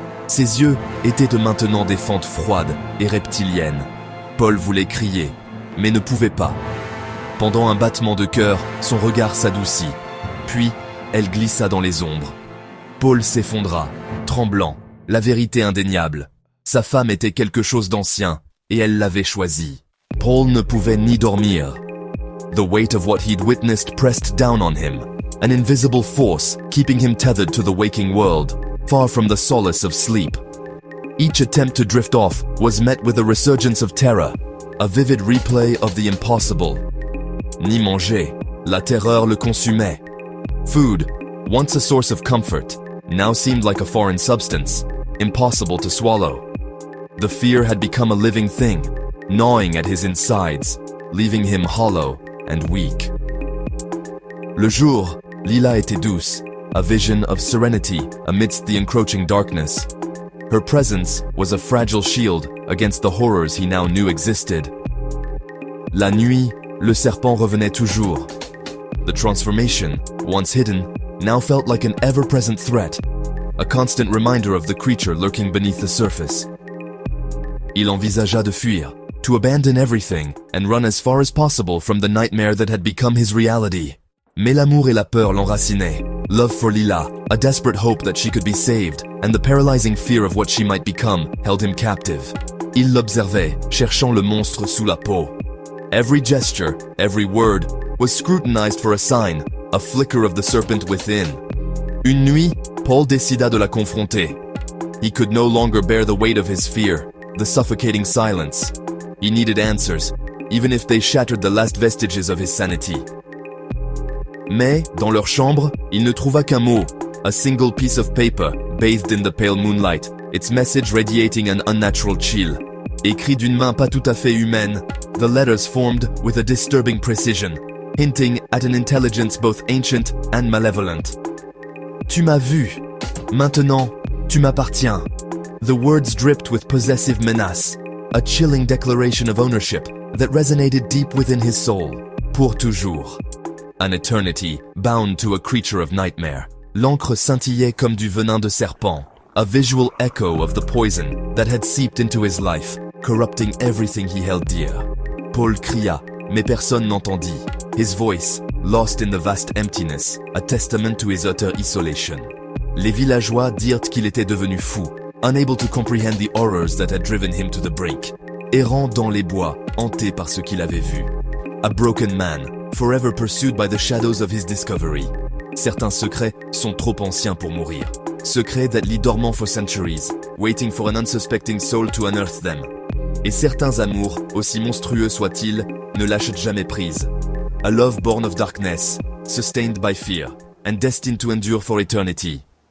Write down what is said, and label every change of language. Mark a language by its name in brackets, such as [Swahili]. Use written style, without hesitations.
[French] Ses yeux étaient maintenant des fentes froides et reptiliennes. Paul voulait crier, mais ne pouvait pas. Pendant un battement de cœur, son regard s'adoucit. Puis, elle glissa dans les ombres. Paul s'effondra, tremblant, la vérité indéniable. Sa femme était quelque chose d'ancien, et elle l'avait choisi. Paul ne pouvait ni dormir. [English] The weight of what he'd witnessed pressed down on him, an invisible force keeping him tethered to the waking world, far from the solace of sleep. Each attempt to drift off was met with a resurgence of terror, a vivid replay of the impossible. [French] Ni manger, la terreur le consumait. [English] Food, once a source of comfort, now seemed like a foreign substance, impossible to swallow. The fear had become a living thing, gnawing at his insides, leaving him hollow and weak. [French] Le jour, Lila était douce, [English] a vision of serenity amidst the encroaching darkness. Her presence was a fragile shield against the horrors he now knew existed. [French] La nuit, le serpent revenait toujours. [English] The transformation, once hidden, now felt like an ever-present threat, a constant reminder of the creature lurking beneath the surface. [French] Il envisagea de fuir, [English] to abandon everything and run as far as possible from the nightmare that had become his reality. [French] Mais l'amour et la peur l'enracinaient. [English] Love for Lila, a desperate hope that she could be saved, and the paralyzing fear of what she might become held him captive. [French] Il l'observait, cherchant le monstre sous la peau. [English] Every gesture, every word, was scrutinized for a sign, a flicker of the serpent within. [French] Une nuit, Paul décida de la confronter. [English] He could no longer bear the weight of his fear, the suffocating silence. He needed answers, even if they shattered the last vestiges of his sanity. [French] Mais, dans leur chambre, il ne trouva qu'un mot, [English] a single piece of paper, bathed in the pale moonlight, its message radiating an unnatural chill. [French] Écrit d'une main pas tout à fait humaine, [English] the letters formed with a disturbing precision, hinting at an intelligence both ancient and malevolent. [French] Tu m'as vu. Maintenant, tu m'appartiens. [English] The words dripped with possessive menace, a chilling declaration of ownership that resonated deep within his soul. [French] Pour toujours. [English] An eternity bound to a creature of nightmare. [French] L'encre scintillait comme du venin de serpent, [English] a visual echo of the poison that had seeped into his life, corrupting everything he held dear. [French] Paul cria, mais personne n'entendit. [English] His voice, lost in the vast emptiness, a testament to his utter isolation. [French] Les villageois dirent qu'il était devenu fou, [English] unable to comprehend the horrors that had driven him to the brink. [French] Errant dans les bois, hanté par ce qu'il avait vu. [English] A broken man, forever pursued by the shadows of his discovery. [French] Certains secrets sont trop anciens pour mourir. [English] Secrets that lie dormant for centuries, waiting for an unsuspecting soul to unearth them. [French] Et certains amours, aussi monstrueux soient-ils, ne lâchent jamais prise. [English] A love born of darkness, sustained by fear, and destined to endure for eternity.